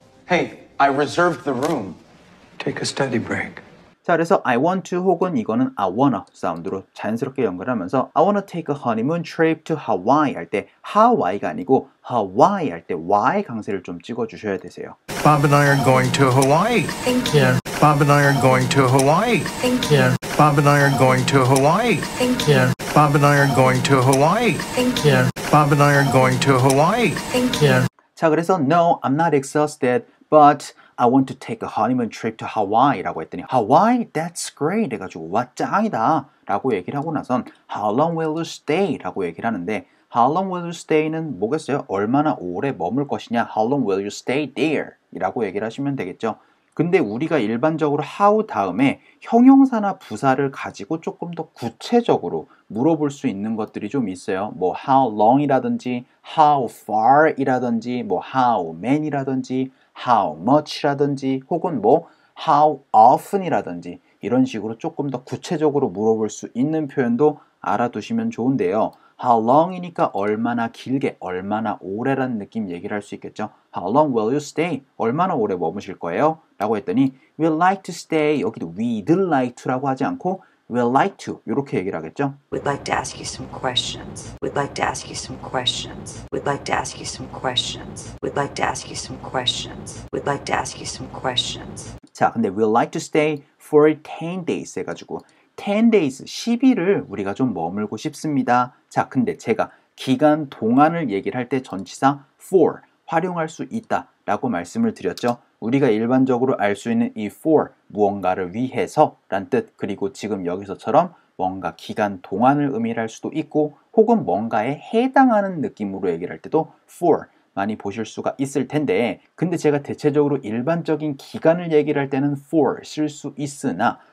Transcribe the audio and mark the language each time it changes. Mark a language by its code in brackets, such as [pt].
[en] Hey, I reserved the room. Take a study break. [ko] 자, 그래서 I want to 혹은 이거는 [en] I wanna 사운드로 자연스럽게 연결하면서 I wanna take a honeymoon trip to Hawaii [ko] 할 때 Hawaii가 아니고 Hawaii 할 때 Y 강세를 좀 찍어주셔야 되세요. [en] Bob and I are going to Hawaii. Thank you. Yeah. Bob and I are going to Hawaii. Thank you. Yeah. Bob and I are going to Hawaii. Thank you. Yeah. Bob and I are going to Hawaii. Thank you. Yeah. Bob and I are going to Hawaii. Thank you. Yeah. [ko] 자, 그래서 [en] No, I'm not exhausted, but I want to take a honeymoon trip to Hawaii [ko] 라고 했더니 [en] Hawaii, that's great [ko] 해가지고 와 짱이다 라고 얘기를 하고 나선 [en] How long will you stay? [ko] 라고 얘기를 하는데 How long will you stay는 뭐겠어요? 얼마나 오래 머물 것이냐? [en] How long will you stay there? [ko] 이라고 얘기를 하시면 되겠죠. 근데 우리가 일반적으로 how 다음에 형용사나 부사를 가지고 조금 더 구체적으로 물어볼 수 있는 것들이 좀 있어요. 뭐 how long이라든지 how far이라든지 뭐 how many라든지 how much라든지 혹은 뭐 how often이라든지 이런 식으로 조금 더 구체적으로 물어볼 수 있는 표현도 알아두시면 좋은데요. How long이니까 얼마나 길게, 얼마나 오래라는 느낌 얘기를 할 수 있겠죠. [en] How long will you stay? [ko] 얼마나 오래 머무실 거예요? 라고 했더니 [en] we'd like to stay, [ko] 여기도 we'd like to라고 하지 않고 we'd like to 이렇게 얘기를 하겠죠. [en] We'd like to ask you some questions. We'd like to ask you some questions. We'd like to ask you some questions. We'd like to ask you some questions. We'd like to ask you some questions. [ko] 자, 근데 [en] we'd like to stay for 10 days [ko] 해가지고 10 days, 10일을 우리가 좀 머물고 싶습니다. 자, 근데 제가 기간 동안을 얘기를 할 때 전치사 for 활용할 수 있다 라고 말씀을 드렸죠. 우리가 일반적으로 알 수 있는 이 for, 무언가를 위해서 란 뜻, 그리고 지금 여기서처럼 뭔가 기간 동안을 의미할 수도 있고 혹은 뭔가에 해당하는 느낌으로 얘기를 할 때도 for 많이 보실 수가 있을 텐데, 근데 제가 대체적으로 일반적인 기간을 얘기를 할 때는 for 쓸 수 있으나